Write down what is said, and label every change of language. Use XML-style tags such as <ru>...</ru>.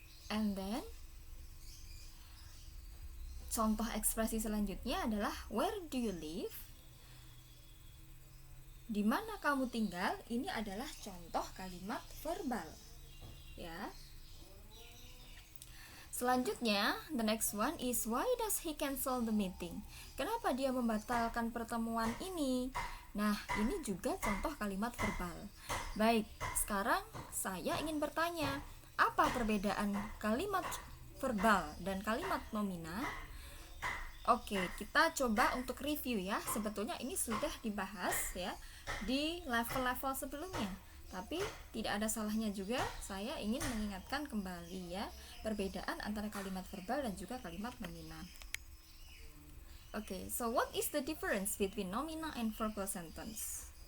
<en>And then</en> <id>contoh ekspresi selanjutnya adalah</id> <en>where do you live?</en> <id>Di mana kamu tinggal? Ini adalah contoh kalimat verbal. Ya. Selanjutnya,</id> <en>the next one is why does he cancel the meeting?</en> <id>Kenapa dia membatalkan pertemuan ini? Nah, ini juga contoh kalimat verbal. Baik, sekarang saya ingin bertanya, apa perbedaan kalimat verbal dan kalimat nomina? Oke, kita coba untuk review ya. Sebetulnya ini sudah dibahas ya di level-level sebelumnya. Tapi tidak ada salahnya juga saya ingin mengingatkan kembali ya perbedaan antara kalimat verbal dan juga kalimat nomina.</id> <en>Oke, so what is the difference between nomina and verbal sentence?</en>